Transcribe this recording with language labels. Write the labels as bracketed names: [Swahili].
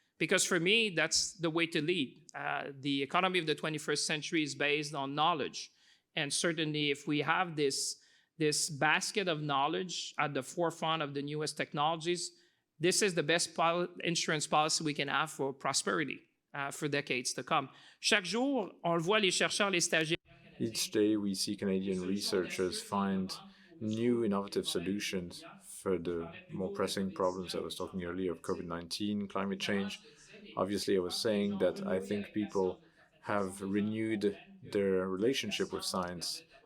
[English] Because for me, that's the way to lead. The economy of the 21st century is based on knowledge. And certainly if we have this basket of knowledge at the forefront of the newest technologies, this is the best insurance policy we can have for prosperity for decades to come. [French] Chaque jour, on le voit, les chercheurs, les stagiaires. [English] Each day we see Canadian researchers find new innovative solutions for the more pressing problems I was talking earlier of COVID-19, climate change. Obviously, I was saying that I think people have renewed their relationship with science.